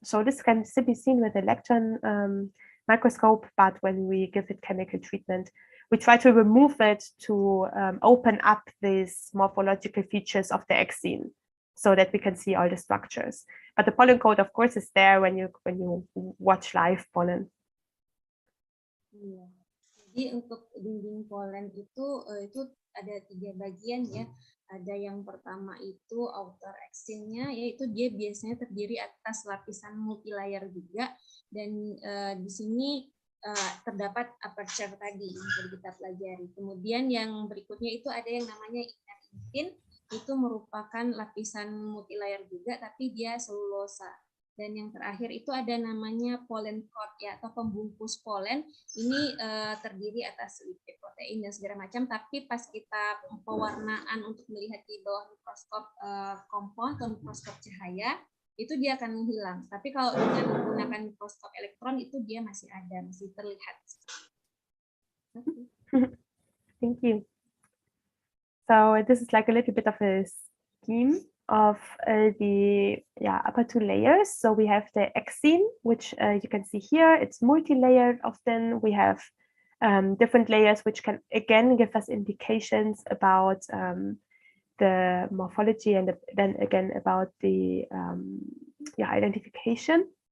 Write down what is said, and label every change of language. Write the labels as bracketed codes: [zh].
[en] So this can still be seen with electron microscope, but when we give it chemical treatment, we try to remove it to open up these morphological features of the exene, so that we can see all the structures. But the pollen coat, of course, is there when you watch live pollen. [id] Iya. Jadi untuk dinding polen itu ada 3 bagian ya. Ada yang pertama itu outer exene-nya, yaitu dia biasanya terdiri atas lapisan multilayer juga, dan di sini terdapat aperture tadi yang sudah kita pelajari. Kemudian yang berikutnya itu ada yang namanya inner intrine, itu merupakan lapisan multilayer juga, tapi dia selulosa. Dan yang terakhir itu ada namanya pollen coat ya, atau pembungkus polen. Ini terdiri atas lipid, protein dan segala macam, tapi pas kita pewarnaan untuk melihat di bawah mikroskop kompon atau mikroskop cahaya, itu dia akan menghilang. Tapi kalau dengan menggunakan mikroskop elektron itu dia masih ada, masih terlihat. [en] Thank you. So this is like a little bit of a scheme of the upper 2 layers. So we have the exene, which you can see here. It's multi-layered. Often we have different layers, which can again give us indications about the morphology, and then again about the identification.